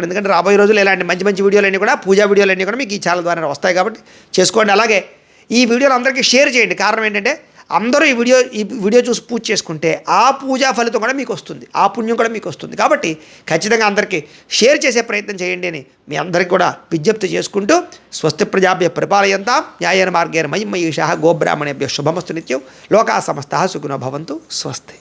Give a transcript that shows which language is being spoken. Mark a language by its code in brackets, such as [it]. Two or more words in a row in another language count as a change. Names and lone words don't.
[te] ఎందుకంటే రాబోయే రోజులు ఇలాంటి మంచి మంచి వీడియోలన్నీ కూడా పూజా వీడియోలన్నీ కూడా మీకు ఈ ఛానల్ ద్వారా వస్తాయి కాబట్టి చేసుకోండి. అలాగే ఈ వీడియోలు అందరికీ షేర్ చేయండి. కారణం ఏంటంటే అందరూ ఈ వీడియో చూసి పూజ చేసుకుంటే ఆ పూజా ఫలితం కూడా మీకు వస్తుంది, ఆ పుణ్యం కూడా మీకు వస్తుంది. కాబట్టి ఖచ్చితంగా అందరికీ షేర్ చేసే ప్రయత్నం చేయండి అని మీ అందరికీ కూడా విజ్ఞప్తి చేసుకుంటూ [sa] స్వస్తి ప్రజాభ్య పరిపాలయంతాం న్యాయేన మార్గేణ మహిమయీషः గోబ్రాహ్మణేభ్యः శుభమస్తు నిత్యం లోకా సమస్తాః సుఖినో భవంతు. స్వస్తి.